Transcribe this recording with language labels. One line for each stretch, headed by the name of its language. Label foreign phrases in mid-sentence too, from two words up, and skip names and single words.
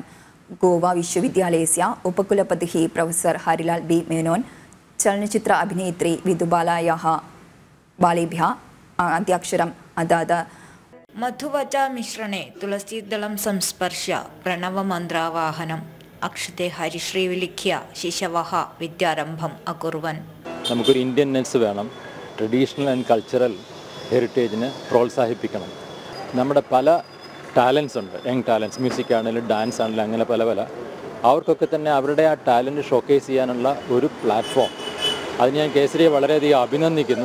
Sanskrit: गोवा विश्वविद्यालयस्य उपकुलपतिः प्रोफेसर हरिलाल बी मेनोन चलनचित्र अभिनेत्री विधुबालायाः बालेभ्यः अद्याक्षरम् अदाद। मधुवचा मिश्रणे तुलसीदलं संस्पर्श्य प्रणवमन्त्रावाहनम् अक्षते हरिश्री विलिख्य शिशवः विद्यारम्भम् अकुर्वन्।
Malayalam: നമുക്കൊരു ഇന്ത്യൻനെസ് വേണം,
English: traditional and cultural
Malayalam: ഹെറിറ്റേജിനെ പ്രോത്സാഹിപ്പിക്കണം. നമ്മുടെ പല ടാലൻസ് ഉണ്ട്,
English: young talents,
Malayalam: മ്യൂസിക് ആണെങ്കിലും ഡാൻസ് ആണെങ്കിലും അങ്ങനെ പല അവർക്കൊക്കെ തന്നെ അവരുടെ ആ
English: talent showcase
Malayalam: ചെയ്യാനുള്ള ഒരു പ്ലാറ്റ്ഫോം, അത് ഞാൻ കേസരിയെ വളരെയധികം അഭിനന്ദിക്കുന്നു.